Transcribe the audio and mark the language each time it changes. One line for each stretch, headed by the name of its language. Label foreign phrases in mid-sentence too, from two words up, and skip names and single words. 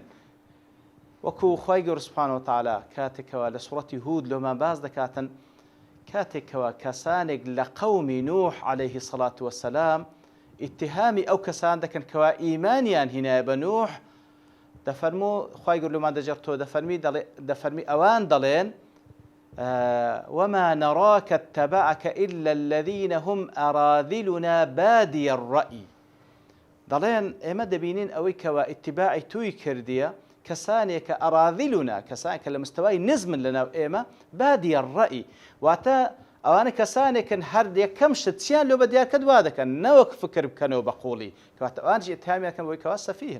Central Kurdish: وەکو خوای گەورە
Arabic: سوبحانەهو وتەعالا
Central Kurdish: کاتێکەوە لە سوڕەتی هود لۆمان باز دەکاتن کاتێکەوە کەسانێک لە قەومی نوح
Arabic: عەلەیهی السەڵاتو وەسەلام
Central Kurdish: ئیتهامی ئەو کەسان دەکەن کەوا ئیمانیان هینایە بە نوح دەفەرموو خوای گەورە لۆمان دەجێڕتەوە دەفەرمی ئەوان دەڵێن وما
Arabic: نراك اتبعك إلا الذين هم أراذلنا بادي الرأي
Central Kurdish: دەڵێن ئێمە دەبینین ئەوەی کەوا ئیتیباعی توی کردیە کەسانێکە ئەراذلنا کەسانێک کە لە مستەوای نزمن لەناو ئێمە
Arabic: بادی الرأی
Central Kurdish: واتە ئەوانە کەسانێکن هەر یەکەم شت چیان لۆ بە دیارکە دوا دەکەن نەوەک فکر بکەنەوە بە قوڵی کەواتە ئەوانیش ئیتهامیان بۆی کەوا سەفیهن.